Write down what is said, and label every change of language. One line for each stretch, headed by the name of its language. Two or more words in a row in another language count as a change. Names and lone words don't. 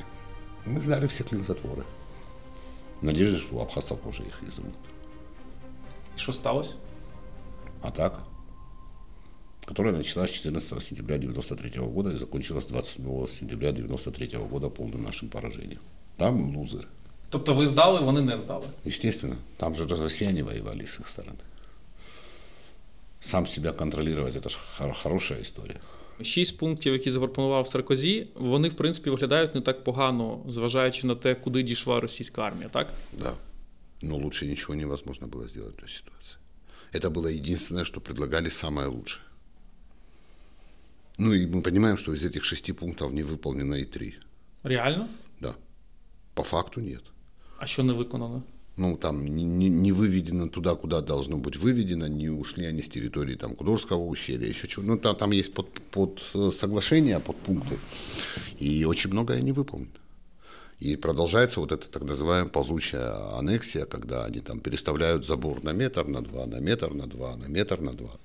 Russian: Мы сдали все клин затворы. В надежде, что у абхазцев тоже их изымут. И что сталося? Атака, которая началась 14 сентября 1993 года и закончилась 27 сентября 1993 года полным нашим поражением. Да, мы лузеры.
Ukrainian: Тобто ви здали, вони не здали?
Russian: Естественно. Там же россияне воевали с их стороны. Сам себя контролировать – это же хорошая история.
Ukrainian: 6 пунктів, які запропонував Саркозі, вони, в принципі, виглядають не так погано, зважаючи на те, куди дійшла російська армія, так?
Russian: Да. Но лучше ничего невозможно было сделать в той ситуации. Это было единственное, что предлагали самое лучшее. Ну и мы понимаем, что из этих 6 пунктов не выполнено и 3. Реально? Да. По факту нет.
Ukrainian: А що не виконано?
Russian: Ну, там не выведено туда, куда должно быть выведено, не ушли они с территории там Кудорского ущелья, еще чего. Ну, там есть под соглашения, под пункты, и очень многое не выполнено. И продолжается вот эта так называемая ползучая аннексия, когда они там переставляют забор на метр, на 2, на метр, на 2, на метр, на 2.